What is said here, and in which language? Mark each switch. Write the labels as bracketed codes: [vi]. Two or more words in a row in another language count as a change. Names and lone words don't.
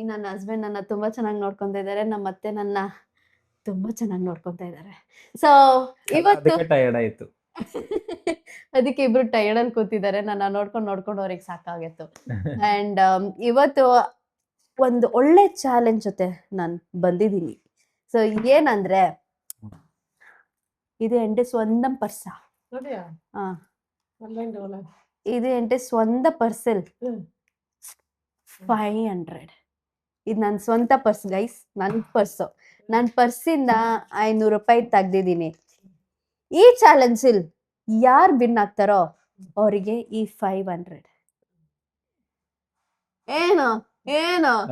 [kn] ನನ್ನ ಹಸ್ಬೆಂಡ್ ನನ್ನ ತುಂಬ ಚೆನ್ನಾಗಿ ನೋಡ್ಕೊತಾ ಇದ್ದಾರೆ, ನಮ್ಮ ಅತ್ತೆ ನನ್ನ ತುಂಬ ಚೆನ್ನಾಗಿ ನೋಡ್ಕೊತಾ ಇದ್ದಾರೆ. ಸೊ ಇವತ್ತು ಟಯರ್ಡ್ ಆಯ್ತು. ಅದಕ್ಕೆ ಇಬ್ರು ಟೈರ್ಡ್ ಅಲ್ಲಿ ಕೂತಿದ್ದಾರೆ. ನನ್ನ ನೋಡ್ಕೊಂಡು ಅವ್ರಿಗೆ ಸಾಕಾಗಿತ್ತು. ಆ್ಯಂಡ್ ಇವತ್ತು ಒಂದು ಒಳ್ಳೆ ಚಾಲೆಂಜ್ ಜೊತೆ ನಾನು ಬಂದಿದ್ದೀನಿ. ಸೊ ಏನಂದ್ರೆ, [ml] ഇത് എൻ്റെ സ്വന്തം പർസാ. ആ, ഇത് എൻ്റെ സ്വന്തം ಪರ್ಸಲ್. [kn] 500. ಇದು ನನ್ನ ಸ್ವಂತ [en] purse guys, [kn] ನನ್ನ ಪರ್ಸು. ನನ್ನ ಪರ್ಸಿಂದ 500 ರೂಪಾಯಿ ತೆಗ್ದಿದ್ದೀನಿ. ಈ ಚಾಲೆಂಜಲ್ಲಿ ಯಾರು ವಿನ್ ಆಗ್ತಾರೋ ಅವರಿಗೆ ಈ 500. ಏನು ಏನು